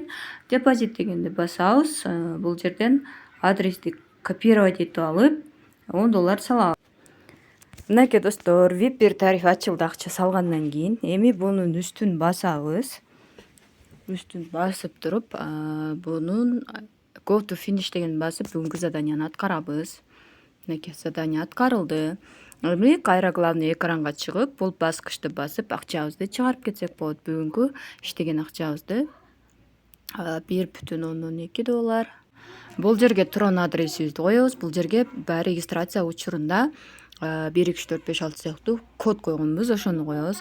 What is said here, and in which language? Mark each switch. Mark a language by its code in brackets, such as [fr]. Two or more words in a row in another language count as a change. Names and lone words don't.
[ky] Депозит дегенди басабыз. Бул жерден адрести копировать этип алып $10 салабыз. Мынакей достор, VIP 1 тариф ачылды акча салгандан кийин. Эми бунун үстүн басабыз. Үстүн басып туруп, бунун [en] go to finish [ky] деген басып бүгүнкү заданияны аткарабыз. Мынакей задание аткарылды. Эми кайра главный экранга чыгып, бул баскычты басып акчабызды чыгарып кетсек болот. Бүгүнкү иштеген акчабызды $1,2. Бул жерге трон адресибизди коебуз. Бул жерге регистрация учурунда 1 2 3 4 5 6 сыяктуу код койгонбуз, ошону коебуз.